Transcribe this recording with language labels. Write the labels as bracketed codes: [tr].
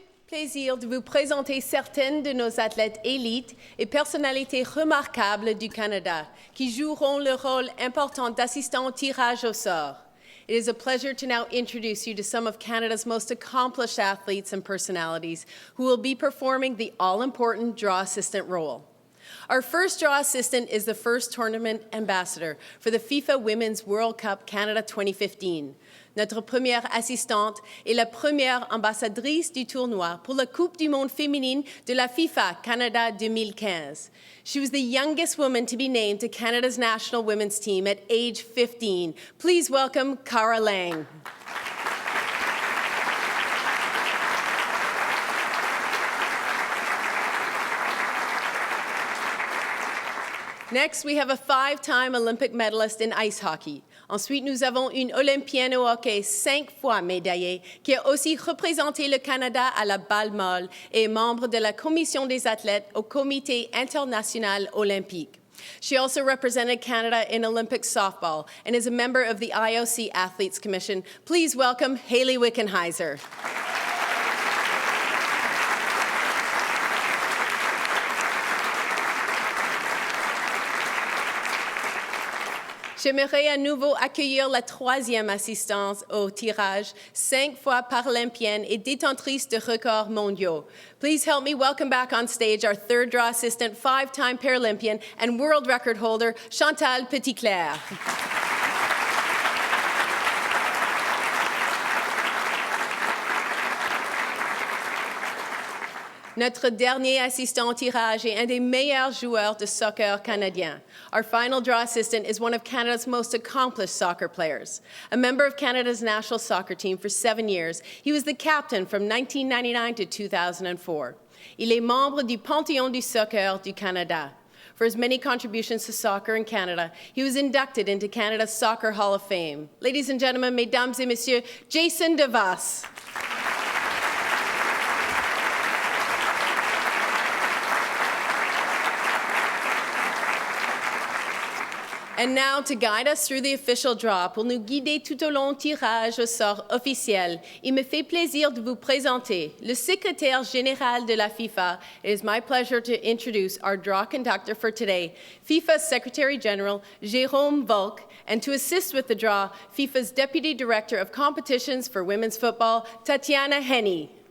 [fr] plaisir de vous présenter certaines de nos athlètes élites et personnalités remarquables du Canada qui joueront le rôle important d'assistant au tirage au sort. [en] It is a pleasure to now introduce you to some of Canada's most accomplished athletes and personalities who will be performing the all-important draw assistant role. Our first draw assistant is the first tournament ambassador for the FIFA Women's World Cup Canada 2015. [fr] Notre première assistante est la première ambassadrice du tournoi pour la Coupe du Monde féminine de la FIFA Canada 2015. [en] She was the youngest woman to be named to Canada's national women's team at age 15. Please welcome Cara Lang. Next, we have a 5-time Olympic medalist in ice hockey. [fr] Ensuite, nous avons une Olympienne au hockey 5 fois médaillée qui a aussi représenté le Canada à la balle molle et est membre de la commission des athlètes au Comité international olympique. [en] She also represented Canada in Olympic softball and is a member of the IOC Athletes Commission. Please welcome Hayley Wickenheiser. [fr] J'aimerais à nouveau accueillir la 3e assistance au tirage, 5 fois paralympienne et détentrice de records mondiaux. [en] Please help me welcome back on stage our 3rd draw assistant, 5-time Paralympian and world record holder, Chantal Petitclerc. [fr] Notre dernier assistant au tirage est un des meilleurs joueurs de soccer canadien. [en] Our final draw assistant is one of Canada's most accomplished soccer players. A member of Canada's national soccer team for 7 years, he was the captain from 1999 to 2004. [fr] Il est membre du Panthéon du soccer du Canada. [en] For his many contributions to soccer in Canada, he was inducted into Canada's Soccer Hall of Fame. Ladies and gentlemen, mesdames et messieurs, Jason DeVos. [fr] And now, to guide us through the official draw, pour nous guider tout au long du tirage au sort officiel, il me fait plaisir de vous présenter le secrétaire général de la FIFA. [en] It is my pleasure to introduce our draw conductor for today, FIFA's Secretary General, Jérôme Volk, and to assist with the draw, FIFA's Deputy Director of Competitions for Women's Football, Tatiana Henny.